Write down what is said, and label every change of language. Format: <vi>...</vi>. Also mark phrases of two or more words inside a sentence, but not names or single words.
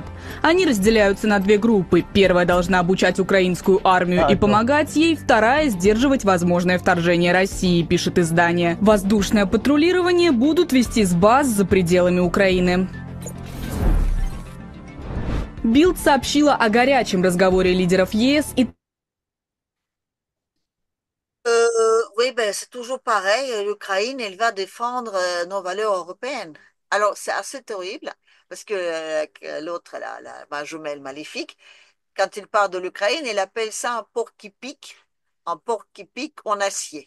<ru>Они разделяются на две группы. Первая должна обучать украинскую армию и помогать ей, вторая – сдерживать возможное вторжение России, пишет издание. Воздушное патрулирование будут вести с баз за пределами Украины. Билд сообщила о горячем разговоре лидеров ЕС и</ru> <fr>Oui, ben, c'est toujours pareil. L'Ukraine, elle va défendre nos valeurs européennes. Alors, c'est assez terrible parce que l'autre, ma jumelle maléfique, quand il parle de l'Ukraine, il appelle ça un porc qui pique en acier.</fr>